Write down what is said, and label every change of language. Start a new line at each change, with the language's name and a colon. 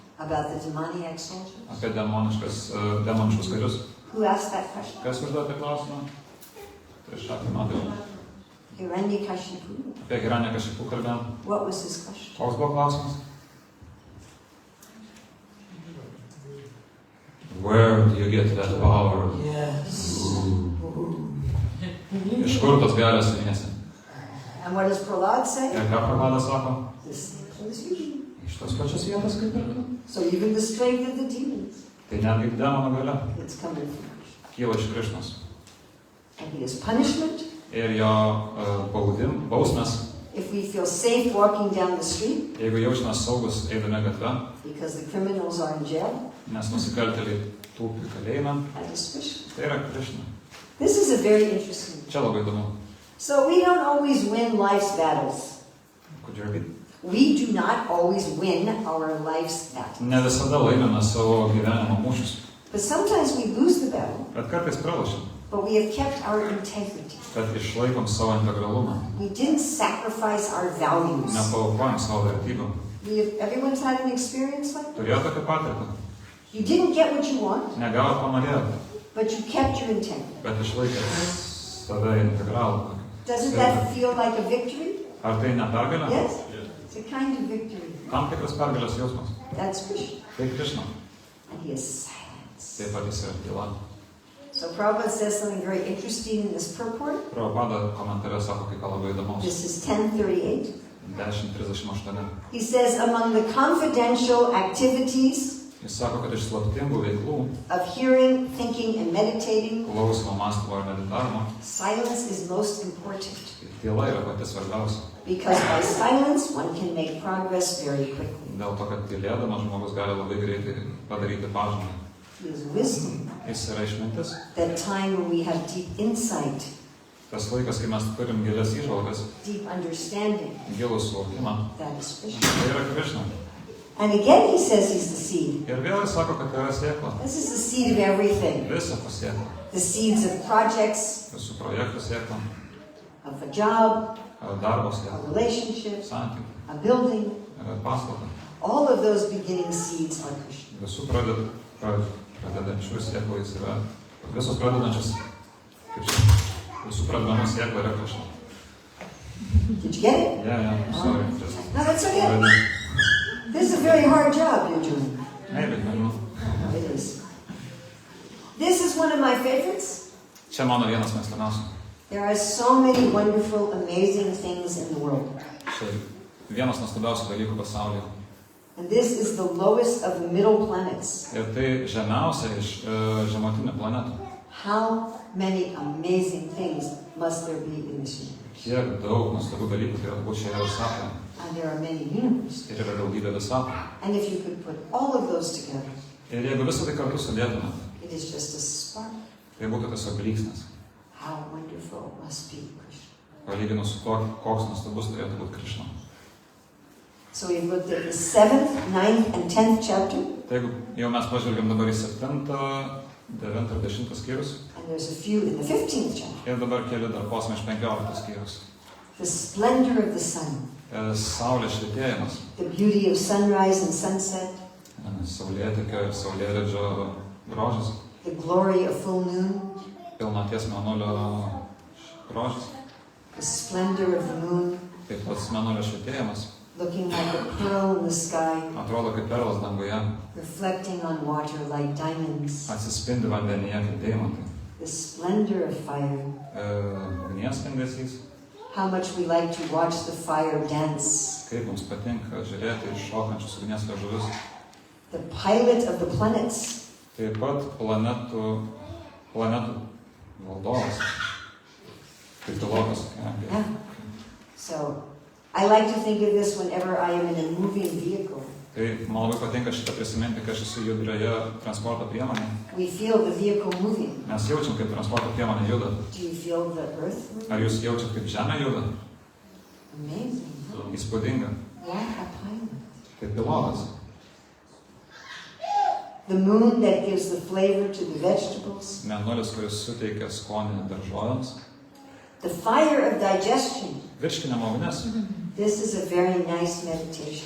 English: about the demoniac soldiers.
Lithuanian: apie demoniškus karius.
English: Who asked that question?
Lithuanian: Kas užduoda tą klausimą? Tai šakį matau. Hiranyakashipu. Apie Hiranyakashipu kalbėjom.
English: What was his question?
Lithuanian: Koks buvo klausimas?
English: Where do you get that power? Yes.
Lithuanian: Iš kur tos galios įmėsi?
English: And what does Prahlad say?
Lithuanian: Ir ką Prabhadas sako?
English: This is you.
Lithuanian: Iš tos pačios vietos kaip ir tu.
English: So even the strength of the demons,
Lithuanian: Tai netgi demono galia
English: it's coming from Krishna.
Lithuanian: kyla iš Krišnos.
English: And he is punishment.
Lithuanian: Ir jo bausmės,
English: If we feel safe walking down the street
Lithuanian: jeigu jaučiame saugus eidami gatve,
English: because the criminals are in jail,
Lithuanian: nes nusikaltėliai tūpi kalėjime,
English: that is Krishna.
Lithuanian: tai yra Krišna.
English: This is a very interesting.
Lithuanian: Čia labai įdomu.
English: So we don't always win life's battles. Could you repeat? We do not always win our life's battles.
Lithuanian: Ne visada laimime savo gyvenimo mūšius,
English: But sometimes we lose the battle,
Lithuanian: bet kartais pralošim,
English: but we have kept our integrity.
Lithuanian: kad išlaikom savo integralumą,
English: We didn't sacrifice our values.
Lithuanian: nepaaukojam savo vertybių.
English: Everyone's had an experience like that?
Lithuanian: Turėjo tokią patirtį,
English: You didn't get what you want,
Lithuanian: negavo ko norėjote,
English: but you kept your integrity.
Lithuanian: bet išlaikė save integralų.
English: Doesn't that feel like a victory?
Lithuanian: Ar tai ne pergalė?
English: Yes? It's a kind of victory.
Lithuanian: Tam tikras pergalės jausmas.
English: That's Krishna.
Lithuanian: Tai Krišna.
English: And he is silence.
Lithuanian: Taip pat jis yra tyla.
English: So Prabhupada says something very interesting in this purport.
Lithuanian: Prabhupada komentare sako kai ką labai įdomaus.
English: This is 1038.
Lithuanian: 10:38.
English: He says, among the confidential activities
Lithuanian: Jis sako, kad iš slaptingų veiklų,
English: of hearing, thinking, and meditating,
Lithuanian: klausimo, mąstymo ir meditavimo,
English: silence is most important.
Lithuanian: tyla yra pati svarbiausia.
English: Because by silence, one can make progress very quickly.
Lithuanian: Dėl to, kad tylėdamas žmogus gali labai greitai padaryti pažangą.
English: He is wisdom,
Lithuanian: Jis yra išmintis.
English: that time when we have deep insight,
Lithuanian: Tas laikas, kai mes turim gilias įžvalgas,
English: deep understanding,
Lithuanian: gilų suvokimą,
English: that is Krishna.
Lithuanian: tai yra Krišna.
English: And again he says he's the seed.
Lithuanian: Ir vėl jis sako, kad tai yra sėkla.
English: This is the seed of everything.
Lithuanian: Visa pasėkla.
English: The seeds of projects,
Lithuanian: Visų projektų sėkla,
English: of a job,
Lithuanian: darbo
English: a
Lithuanian: sėkla,
English: relationship,
Lithuanian: santykių,
English: a building.
Lithuanian: pastatą.
English: All of those beginning seeds are Krishna.
Lithuanian: Visų pradedančių sėklų jis yra, visos pradedančios, kaip čia, visų pradedamų sėklų yra Krišna.
English: Did you get it? Yeah, sorry. No, that's okay. This is a very hard job you're doing. Maybe,
Lithuanian: nežinau.
English: It is. This is one of my favorites.
Lithuanian: Čia mano vienas mėgstamiausių.
English: There are so many wonderful, amazing things in the world.
Lithuanian: Čia vienas nuostabiausių dalykų pasaulyje.
English: And this is the lowest of the middle planets.
Lithuanian: Ir tai žemiausia iš žemutinių planetų.
English: How many amazing things must there be in this universe.
Lithuanian: Kiek daug nuostabių dalykų turėtų būti šioje visatoje.
English: And there are many universes.
Lithuanian: Ir yra daugybė visatų.
English: And if you could put all of those together,
Lithuanian: Ir jeigu visą tai kartu sudėtume,
English: it is just a spark.
Lithuanian: tai būtų tiesiog blyksnis.
English: How wonderful it must be, Krishna.
Lithuanian: Palyginus su to, koks nuostabus turėtų būti Krishna.
English: So we've looked at the 7th, 9th, and 10th chapter.
Lithuanian: Tai jeigu jau mes pažvelgiam dabar į 7, 9 ir 10 skyrius,
English: And there's a few in the 15th chapter.
Lithuanian: ir dabar keli dar posmai iš 15 skyrius.
English: The splendor of the sun,
Lithuanian: Saulės švietėjimas,
English: the beauty of sunrise and sunset,
Lithuanian: saulėtekio ir saulėlydžio grožis,
English: the glory of full moon,
Lithuanian: pilnaties mėnulio grožis,
English: the splendor of the moon,
Lithuanian: taip pat mėnulio švietėjimas,
English: looking like a pearl in the sky,
Lithuanian: atrodo kaip perlas danguje,
English: reflecting on water like diamonds,
Lithuanian: atsispindi vandenyje kaip deimantai.
English: the splendor of fire.
Lithuanian: Ugnies spindesys,
English: How much we like to watch the fire dance.
Lithuanian: kaip mums patinka žiūrėti iš šokančius ugnies liežuvius.
English: The pilot of the planets,
Lithuanian: Taip pat planetų valdovas, kaip pilotas.
English: yeah. So I like to think of this whenever I am in a moving vehicle.
Lithuanian: Tai man labai patinka šitą prisiminti, kai aš esu judrioje transporto priemonėje.
English: We feel the vehicle moving.
Lithuanian: Mes jaučiam, kaip transporto priemonė juda.
English: Do you feel the earth moving?
Lithuanian: Ar jūs jaučiat, kaip žemė juda?
English: Amazing. Huh?
Lithuanian: Įspūdinga.
English: What a pilot.
Lithuanian: Kaip pilotas.
English: The moon that gives the flavor to the vegetables.
Lithuanian: Mėnulis, kuris suteikia skonį daržovėms.
English: The fire of digestion.
Lithuanian: Virškinimo ugnis.
English: This is a very nice meditation.